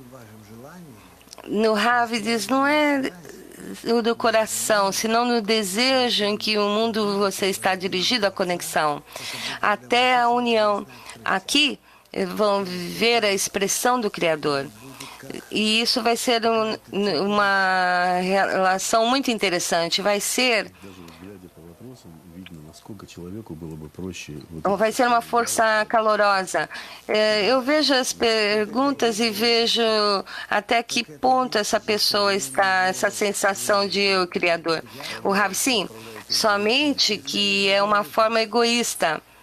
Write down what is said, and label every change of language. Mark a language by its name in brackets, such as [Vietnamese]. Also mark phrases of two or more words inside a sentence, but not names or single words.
[Portuguese] No Rav diz, não é do coração, senão no desejo em que o mundo você está dirigido à conexão, até a união. Aqui vão ver a expressão do Criador. E isso vai ser uma relação muito interessante. Vai ser [Russian] насколько человеку было бы проще... [Portuguese] Vai ser uma força calorosa. Eu vejo as perguntas e vejo até que ponto essa pessoa está, essa sensação de eu, Criador. O Rav, sim, somente que é uma forma egoísta.